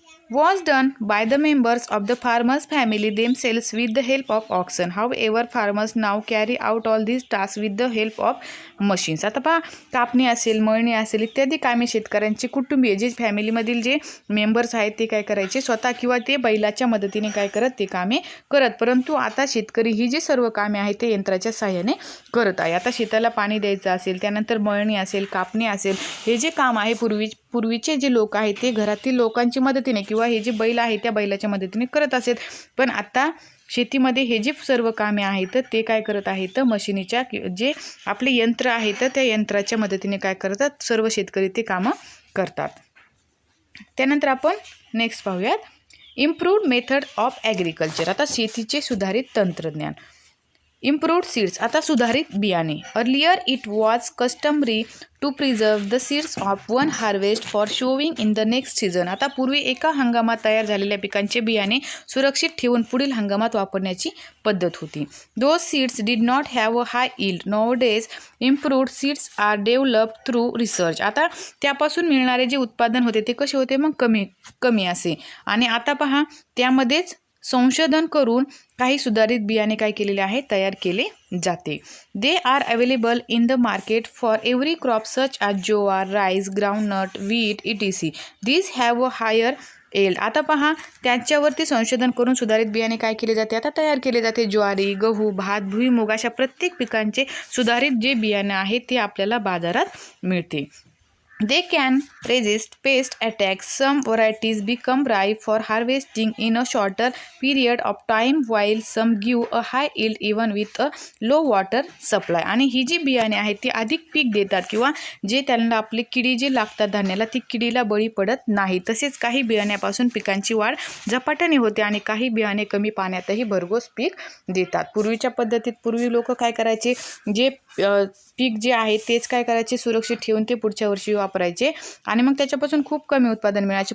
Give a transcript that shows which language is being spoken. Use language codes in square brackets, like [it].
[en] was done by the members of the farmers family themselves with the help of oxen. However, farmers now carry out all these tasks with the help of machines. [mr] आता पहा, कापणी असेल, मळणी असेल इत्यादी कामे शेतकऱ्यांची कुटुंबीय जे फॅमिलीमधील जे मेंबर्स आहेत ते काय करायचे स्वतः किंवा ते बैलाच्या मदतीने काय करत ते कामे करत. परंतु आता शेतकरी ही जी सर्व कामे आहेत ते यंत्राच्या सहाय्याने करत आहे. आता शेताला पाणी द्यायचं असेल, त्यानंतर मळणी असेल, कापणी असेल, हे जे काम आहे पूर्वीचे जे लोक आहेत ते घरातील लोकांची मदतीने किंवा हे जे बैल आहे त्या बैलाच्या मदतीने करत असेल. पण आता शेतीमध्ये हे जे सर्व कामे आहेत ते काय करत आहेत मशिनीच्या जे आपले यंत्र आहेत त्या यंत्राच्या मदतीने काय करतात सर्व शेतकरी ते कामं करतात. त्यानंतर आपण नेक्स्ट पाहूयात [en] Improved method of agriculture. [mr] आता शेतीचे सुधारित तंत्रज्ञान. [en] Improved seeds. [mr] आता सुधारित बियाणे. [en] Earlier it was customary to preserve the seeds of one harvest for sowing in the next season. [mr] आता पूर्वी एका हंगामात तयार झालेल्या पिकांचे बियाणे सुरक्षित ठेवून पुढील हंगामात वापरण्याची पद्धत होती. [en] Those seeds did not have a high yield. Nowadays improved seeds are developed through research. [mr] आता त्यापासून मिळणारे जे उत्पादन होते ते कसे होते मग कमी असे आणि आता पहा त्यामध्येच संशोधन करून काही सुधारित बियाणे काय केलेले आहे तयार केले जाते. [en] They are available in the market for every crop such as jowar, rice, groundnut, wheat etc. These have a higher येईल. [mr] आता पहा त्याच्यावरती संशोधन करून सुधारित बियाणे काय केले जाते, आता तयार केले जाते. ज्वारी, गहू, भात, भुईमूग अशा प्रत्येक पिकांचे सुधारित जे बियाणे आहे ते आपल्याला बाजारात मिळते. [en] They can resist pest attacks. Some varieties become ripe for harvesting in a shorter period of time, while some give a high yield even with a low water supply. [mr] आणि ही जी बियाणे आहेत ती अधिक पीक देतात किंवा जे त्यांना आपली किडी जी लागतात धान्याला ती किडीला बळी पडत नाही. तसेच काही बियाण्यापासून पिकांची वाढ झपाट्याने होते आणि काही बियाणे कमी पाण्यातही भरघोस पीक देतात. पूर्वीच्या पद्धतीत पूर्वी लोक काय करायचे, जे पीक जे आहे तेच काय करायचे, सुरक्षित ठेवून ते पुढच्या वर्षी वापरायचे आणि मग त्याच्यापासून खूप कमी उत्पादन मिळायचे.